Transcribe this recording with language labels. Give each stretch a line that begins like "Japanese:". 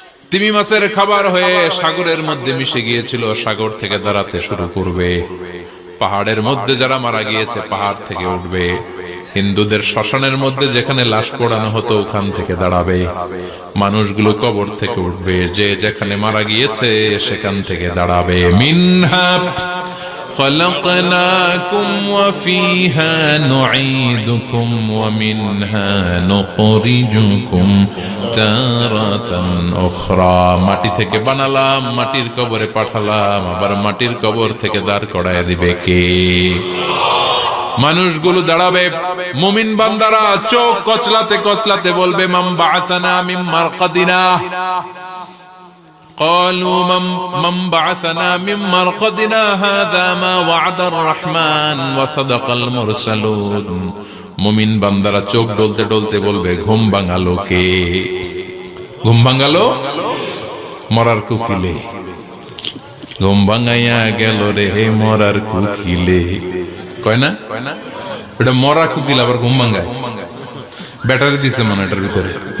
Bangla: তিমি মাছের খাবার হয়ে সাগরের মধ্যে মিশে গিয়েছিল, সাগর থেকে দাঁড়াতে শুরু করবে। পাহাড়ের মধ্যে যারা মারা গিয়েছে, পাহাড় থেকে উঠবে। হিন্দুদের শ্মশানের মধ্যে যেখানে লাশ পোড়ানো হতো, ওখান থেকে দাঁড়াবে। মানুষগুলো কবর থেকে উঠবে, যে যেখানে মারা গিয়েছে সেখান থেকে দাঁড়াবে। মিনহা
Arabic: خلقناكم وفيها نعيدكم ومنها نخرجكم تارة أخرى।
Bangla: মাটি থেকে বানালাম, মাটির কবরে পাঠালাম, আবার মাটির কবর থেকে দাঁড় করায় দিবে কে? মানুষগুলো দাঁড়াবে। মুমিন বান্দারা চোখ কচলাতে কচলাতে বলবে
Arabic: মান বাআসানা মিন মারকাদিনা। قالوا من بعثنا من مرقدنا هذا ما وعد الرحمن وصدق المرسلون।
Bangla: মুমিন বান্দারা চোখ ডলতে ডলতে বলবে ঘুম ভাঙালো কে? ঘুম ভাঙালো মরার কুকিলে। ঘুম ভাঙাইয়া গেল রে মরার কুকিলে। কয় না এটা মরা কুকিল, আবার ঘুম ভাঙায়। ব্যাটারি দিছে মনে এটার ভিতরে।